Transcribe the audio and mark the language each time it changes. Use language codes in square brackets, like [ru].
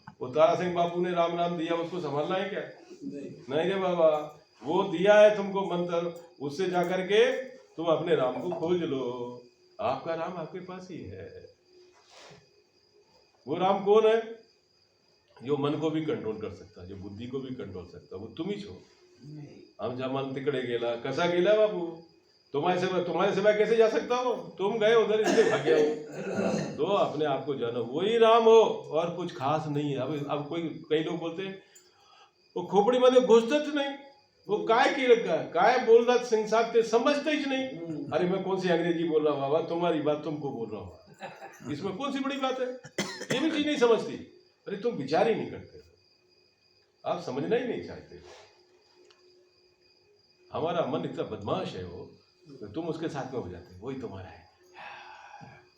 [hi] वो तारा सिंह बापू ने राम नाम दिया, उसको संभालना है क्या? नहीं रे बाबा, वो दिया है तुमको मंत्र, उससे जाकर के तुम अपने राम को खोज लो. आपका राम आपके पास ही है. वो राम कौन है? जो मन को भी कंट्रोल कर सकता, जो बुद्धि को भी कंट्रोल सकता, वो तुम्ही छो. [mr] आमचा मन तिकडे गेला, कसा गेला बाबू? [hi] तुम्हारे सिवा कैसे जा सकता हो? तुम गए उधर इसलिए भाग गया हो. तो अपने आप को जानो, वही राम हो और कुछ खास नहीं है. अब कई लोग बोलते हैं [mr] वो खोपडीमध्ये घुसतच नाही, वो काय केलं काय बोलतात सिंग साहब ते समझतेच नहीं. [hi] अरे मैं कौन सी अंग्रेजी बोल रहा हूँ बाबा, तुम्हारी बात तुमको बोल रहा हूँ, इसमें कौन सी बड़ी बात है? ये भी चीज नहीं समझती. अरे तुम विचार ही नहीं करते, आप समझना ही नहीं चाहते. हमारा मन इतना बदमाश है वो, तो तुम उसके साथ में हो जाते, वही तुम्हारा है.